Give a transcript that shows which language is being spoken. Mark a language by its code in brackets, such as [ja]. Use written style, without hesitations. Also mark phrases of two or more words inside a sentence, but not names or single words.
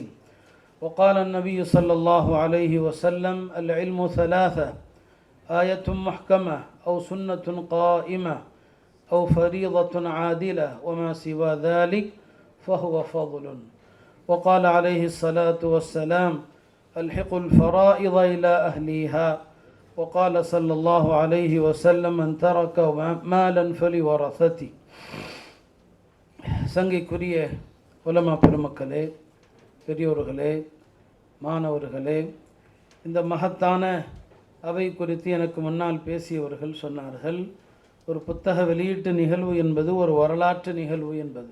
[ar] وقال النبي صلى الله عليه وسلم العلم ثلاثة: آية محكمة أو سنة قائمة أو فريضة عادلة وما سوى ذلك فهو فضل. وقال عليه الصلاة والسلام الحقوا الفرائض إلى أهليها. وقال صلى الله عليه وسلم من ترك مالا فلورثته. [ta] சங்கைக்குரிய உலமா பெருமக்களே, பெரியோர்களே, மாணவர்களே, இந்த மகத்தான அவை குறித்து எனக்கு முன்னால் பேசியவர்கள் சொன்னார்கள், ஒரு புத்தக வெளியீட்டு நிகழ்வு என்பது ஒரு வரலாற்று நிகழ்வு என்பது.